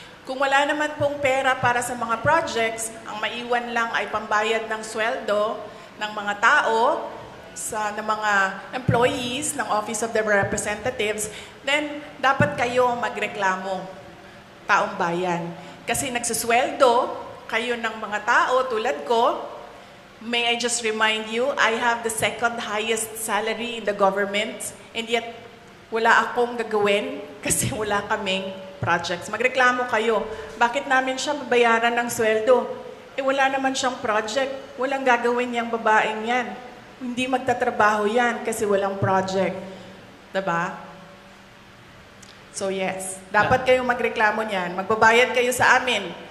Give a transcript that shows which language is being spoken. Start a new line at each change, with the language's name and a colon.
Filipino: Kung wala naman pong pera para sa mga projects, ang maiwan lang ay pambayad ng sweldo ng mga tao, ng mga employees ng Office of the Representatives, then dapat kayo magreklamo, taong bayan. Kasi nagsusweldo kayo ng mga tao tulad ko.
English: May I just remind you, I have the second highest salary in the government, and yet
Filipino: wala akong gagawin kasi wala kaming projects. Magreklamo kayo. Bakit namin siya babayaran ng sweldo? Wala naman siyang project. Walang gagawin niyang babaeng yan. Hindi magtatrabaho yan kasi walang project. Diba? So yes, dapat kayong magreklamo niyan. Magbabayad kayo sa amin.